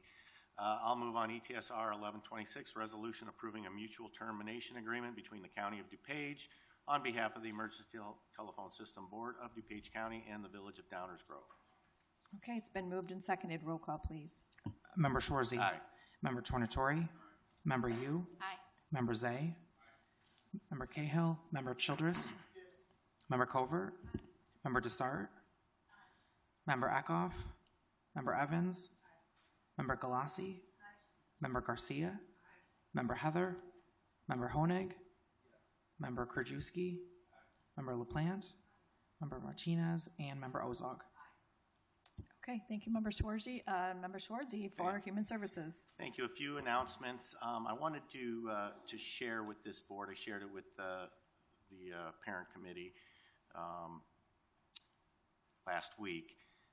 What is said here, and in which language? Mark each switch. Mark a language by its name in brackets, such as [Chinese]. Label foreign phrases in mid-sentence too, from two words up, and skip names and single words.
[English] I'll move on ETSR 1126, resolution approving a mutual termination agreement between the County of DuPage on behalf of the Emergency Telephone System Board of DuPage County and the Village of Downers Grove. Okay, it's been moved and seconded. Roll call, please. Member Schwarzy. Aye. Member Tornatori. Member Yu. Aye. Member Zay. Member Cahill. Member Childress. Member Covert. Member Desart. Member Eckhoff. Member Evans. Member Galassi. Member Garcia. Member Heather. Member Honig. Member Krajewski. Member LaPlante. Member Martinez. And Member Ozog. Okay, thank you, Member Schwarzy. Member Schwarzy for Human Services. Thank you. A few announcements. I wanted to share with this board. I shared it with the parent committee last week.